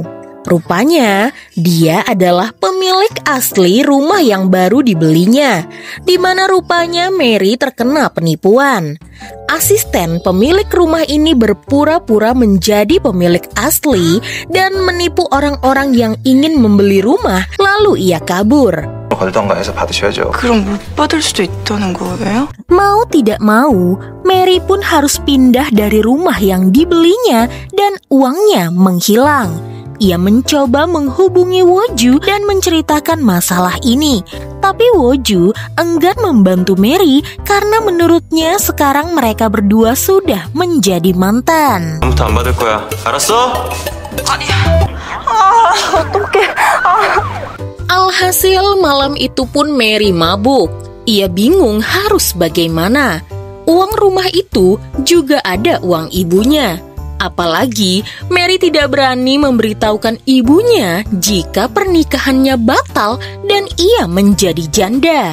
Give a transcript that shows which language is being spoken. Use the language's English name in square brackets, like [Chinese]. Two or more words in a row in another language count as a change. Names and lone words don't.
[Indonesian] Rupanya, dia adalah pemilik asli rumah yang baru dibelinya, di mana rupanya Mary terkena penipuan. Asisten pemilik rumah ini berpura-pura menjadi pemilik asli dan menipu orang-orang yang ingin membeli rumah, lalu ia kabur. [Korean] 그럼 못 받을 수도 있다는 거예요? [Indonesian] Mau tidak mau, Mary pun harus pindah dari rumah yang dibelinya dan uangnya menghilang. Ia mencoba menghubungi Woo-ju dan menceritakan masalah ini. Tapi Woo-ju enggan membantu Mary karena menurutnya sekarang mereka berdua sudah menjadi mantan. [Korean] 아무도 안 받을 거야. 알았어? 아니야. 어떡해. [Indonesian] Alhasil malam itu pun Mary mabuk. Ia bingung harus bagaimana. uang rumah itu juga ada uang ibunya. Apalagi Mary tidak berani memberitahukan ibunya jika pernikahannya batal dan ia menjadi janda.